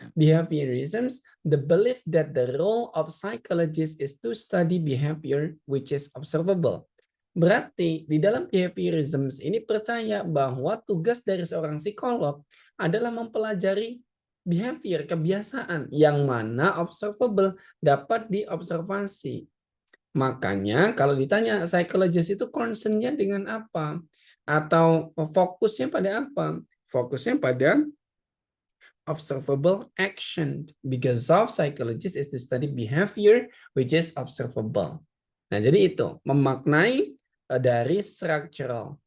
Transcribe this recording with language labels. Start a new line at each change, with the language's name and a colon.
English: Behaviorisms, the belief that the role of psychologist is to study behavior which is observable.
Indonesian: Berarti di dalam behaviorisms ini percaya bahwa tugas dari seorang psikolog adalah mempelajari behavior, kebiasaan yang mana observable, dapat diobservasi. Makanya kalau ditanya psychologist itu concern-nya dengan apa? Atau fokusnya pada apa? Fokusnya pada observable action.
English: Because of psychologist is to study behavior which is observable.
Indonesian: Nah, jadi itu memaknai dari structural.